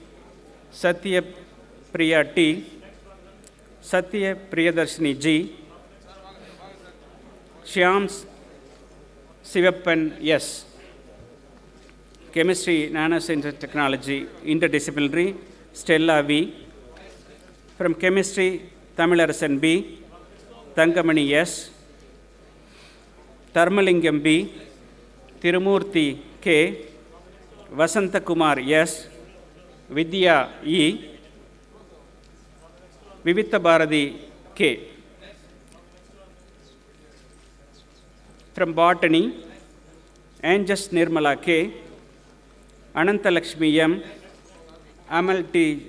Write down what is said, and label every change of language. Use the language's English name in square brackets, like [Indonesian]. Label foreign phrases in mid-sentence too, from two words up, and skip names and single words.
[English] Satya Priya T. Satya Priyadarshini G. Shyams Sivappan S. Chemistry, Nanoscience and Technology, Interdisciplinary, Stella V. From Chemistry, Tamilarasan B. Thangamani S. Tharmalingam B. Tirumurthy K. Vasantakumar S. Vidya E. Vivitha Bharati K. From Botany, Anjas Nirmala K. Anantalakshmi M. Amal T.